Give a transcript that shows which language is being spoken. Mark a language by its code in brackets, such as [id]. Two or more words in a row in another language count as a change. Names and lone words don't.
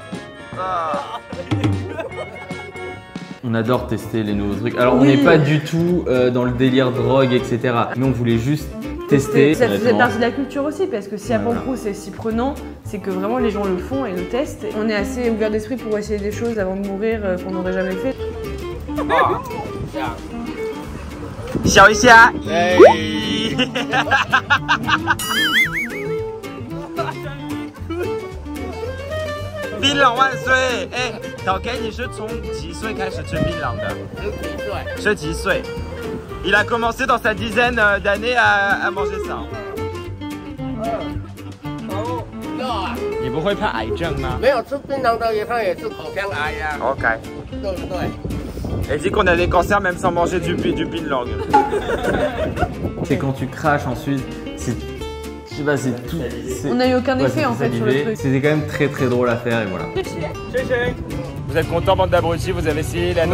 [fr] On adore tester les nouveaux trucs. Alors on n'est pas du tout dans le délire drogue, etc. Mais on voulait juste tester. Ça faisait partie de la culture aussi, parce que si à Pankrou c'est si prenant, c'est que vraiment les gens le font et le testent. On est assez ouvert d'esprit pour essayer des choses avant de mourir qu'on n'aurait jamais fait. [zh] Xiao一下。槟榔万岁！哎，老K，你是从几岁开始吃槟榔的？10几岁。 [fr] Il a commencé dans sa dizaine d'années à manger ça. [zh] 你不会怕癌症吗？没有吃槟榔的，他也是口腔癌呀。 OK。对不对？ [fr] Elle dit qu'on a des cancers même sans manger du pin-lang. C'est quand tu craches ensuite, c'est... Je sais pas, c'est tout... On n'a eu aucun effet en fait sur le truc. C'était quand même très drôle à faire et voilà. Vous êtes contents, bande d'abrutis, vous avez essayé la note